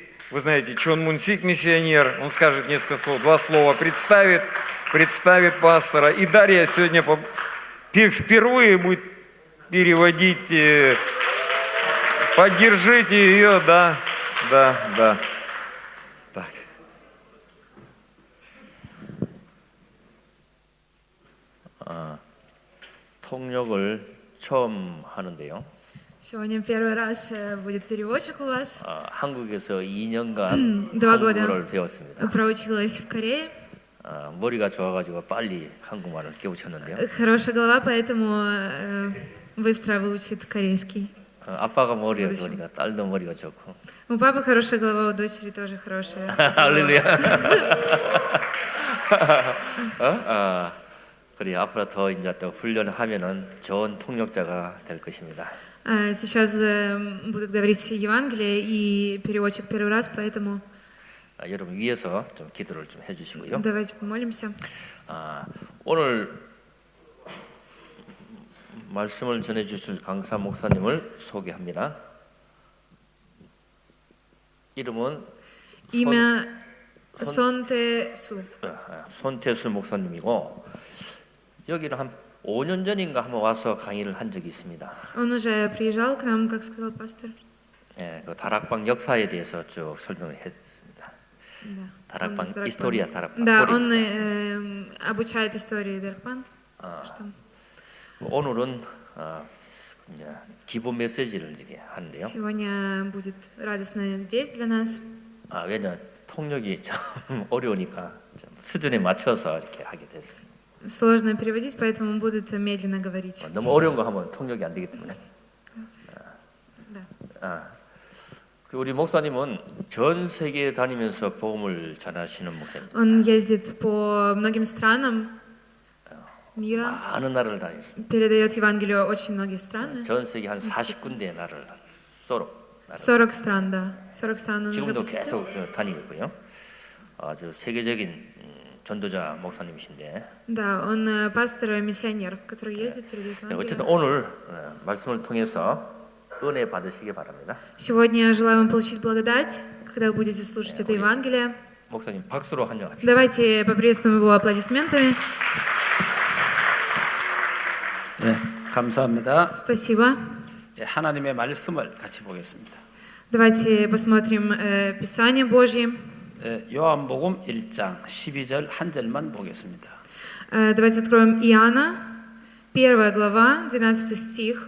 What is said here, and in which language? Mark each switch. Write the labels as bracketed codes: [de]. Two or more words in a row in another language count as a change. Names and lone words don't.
[ru] Вы знаете, Чон Мунсик, миссионер, он скажет несколько слов, 2 слова представит пастора. И Дарья сегодня впервые будет переводить, поддержите ее, да. Так. [ko] 통역을 처음 하는데요. [ru] Сегодня первый раз будет переводчик у вас. [ko] 한국에서 2년간 [ru] 2 года [ko] 한국어를 배웠습니다. [ru] проучилась в Корее. [ko] 머리가 좋아가지고 빨리 한국말을 깨우쳤는데요. [ru] Хорошая голова, поэтому быстро выучит корейский. [ko] 아빠가 머리가 좋으니까 딸도 머리가 좋고. [ru] У папы хорошая голова, у дочери тоже хорошая. [ko] 할렐루야. 그래 앞으로 더 이제 또 훈련하면은 좋은 통역자가 될 것입니다. [ru] Сейчас будут говорить Евангелие и переводчик первый раз, поэтому [ko] 여러분 위해서 좀 기도를 좀 해주시고요. [ru] давайте помолимся. [ko] 오늘 말씀을 전해주실 강사 목사님을 소개합니다. 이름은 [ru] Имя Сонте-Су. [ko] 손태수 목사님이고 여기는 한 5년 전인가 한번 와서 강의를 한 적이 있습니다. [ru] Он уже приезжал к нам, как сказал пастор. [ko] 예, 그 다락방 역사에 대해서 쭉 설명을 했습니다. 다락방 이스토리아 다락방. [ru] Да, он обучает истории Дарпан. [ko] 오늘은 이제 기본 메시지를 이렇게 하는데요. [ru] Сегодня будет радостная весть для нас. [ko] 왜냐 통역이 좀 어려우니까 좀 수준에 맞춰서 이렇게 하게 됐습니다. Сложно переводить, поэтому будут медленно говорить. 너무 어려운 거 하면 통역이 안 되기 때문에. 우리 목사님은 전 세계에 다니면서 복음을 전하시는 목사님. [ru] Он ездит по многим странам мира, [ko] 많은 나라를 다녔습니다. [ru] передает Евангелие очень многие страны. [ko] 전 세계 한 40군데 나라를 [ru] 40 стран, да. 40 стран он уже [ko] 지금도 [ru] посетил. [ko] 계속 다니고 있고요. 아주 세계적인 전도자 목사님이신데. [ru] Да, он пастор и миссионер, который ездит, передает [ko] 어쨌든 [ru] Евангелие. [ko] 오늘 말씀을 통해서 은혜 받으시기 바랍니다. [ru] Сегодня я желаю вам получить благодать, когда вы будете слушать это Евангелие. [ko] 목사님 박수로 환영합니다. [ru] Давайте поприветствуем его аплодисментами. [ko] 네, 감사합니다. [ru] Спасибо. [ko] 하나님의 말씀을 같이 보겠습니다. [ru] Давайте посмотрим Писание Божье. [ko] 요한복음 1장 12절 한 절만 보겠습니다. [ru] Давайте откроем Иоанна, 1 глава, 12 стих.